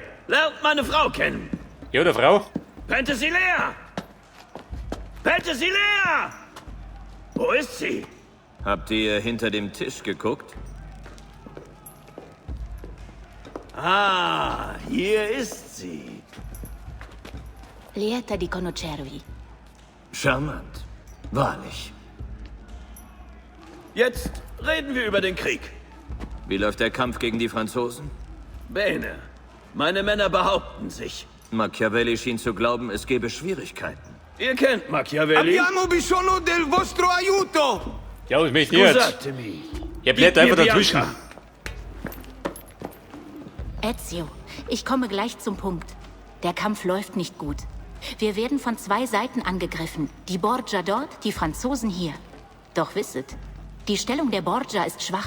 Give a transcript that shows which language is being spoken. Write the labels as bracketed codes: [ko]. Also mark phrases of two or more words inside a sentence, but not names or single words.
[de] Lernt meine Frau kennen! Ja, der Frau? Penthesilea! Penthesilea! Wo ist sie? Habt ihr hinter dem Tisch geguckt? Ah, hier ist sie. [it] Lieta di conoscervi. [de] Charmant. Wahrlich. Jetzt reden wir über den Krieg. Wie läuft der Kampf gegen die Franzosen? Bene. Meine Männer behaupten sich. Machiavelli schien zu glauben, es gebe Schwierigkeiten. Ihr kennt Machiavelli. [it] Abbiamo bisogno del vostro aiuto! [de] Ja, ich möchte nicht. Scusatemi. Ihr blättert Gib einfach mir dazwischen. Bianca. Ezio, ich komme gleich zum Punkt. Der Kampf läuft nicht gut. Wir werden von 2 Seiten angegriffen. Die Borgia dort, die Franzosen hier. Doch wisset, die Stellung der Borgia ist schwach.